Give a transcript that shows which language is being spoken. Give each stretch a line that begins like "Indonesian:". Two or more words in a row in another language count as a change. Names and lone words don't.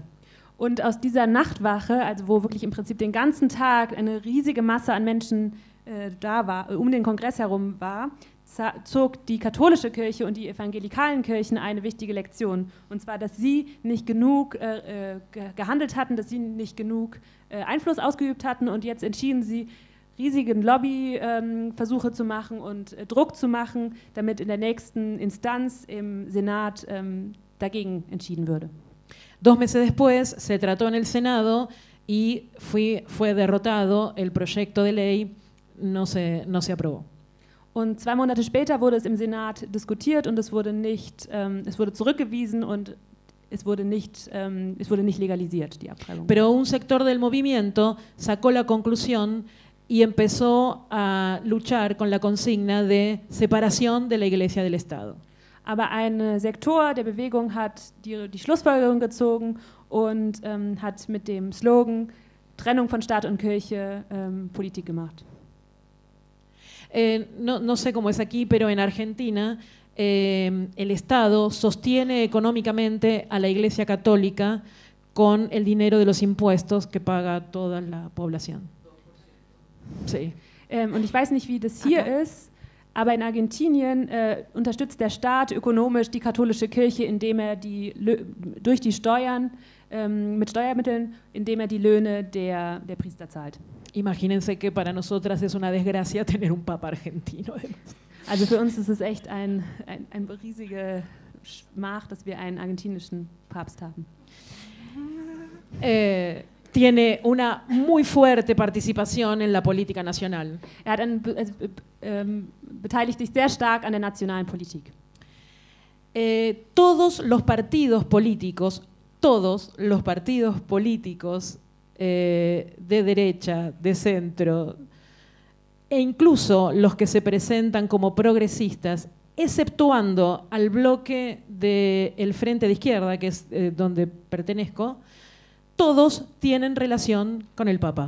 German: Und aus dieser Nachtwache, also wo wirklich im Prinzip den ganzen Tag eine riesige Masse an Menschen da war, den Kongress herum war, zog die katholische Kirche und die evangelikalen Kirchen eine wichtige Lektion. Und zwar, dass sie nicht genug gehandelt hatten, dass sie nicht genug Einfluss ausgeübt hatten, und jetzt entschieden sie, riesigen Lobbyversuche zu machen und Druck zu machen, damit in der nächsten Instanz im Senat dagegen entschieden würde.
Spanish: 2 meses después se trató en el Senado y fue derrotado, el proyecto de ley no se aprobó.
German: Und 2 Monate später wurde es im Senat diskutiert und es wurde zurückgewiesen und es wurde nicht legalisiert, die Abtreibung.
Spanish: Pero un sector del movimiento sacó la conclusión y empezó a luchar con la consigna de separación de la Iglesia del Estado.
German: Aber ein Sektor der Bewegung hat die Schlussfolgerung gezogen und hat mit dem Slogan Trennung von Staat und Kirche Politik gemacht.
Spanish: No sé cómo es aquí, pero en Argentina el Estado sostiene económicamente a la Iglesia Católica con el dinero de los impuestos que paga toda la población. Sí.
German: Und ich weiß nicht, wie das hier ist, aber in Argentinien unterstützt der Staat ökonomisch die katholische Kirche, indem er durch die Steuern, mit Steuermitteln, indem er die Löhne der Priester zahlt.
Spanish: Imagínense que para nosotras es una desgracia tener un papa argentino.
German: Also für uns ist es echt eine riesige Schmach, dass wir einen argentinischen Papst haben.
Spanish: Tiene una muy fuerte participación en la política nacional.
German: Er hat beteiligt sich sehr stark an der nationalen Politik.
Spanish: Todos los partidos políticos de derecha, de centro, e incluso los que se presentan como progresistas, exceptuando al bloque del Frente de Izquierda, que es donde pertenezco, todos tienen relación con el Papa.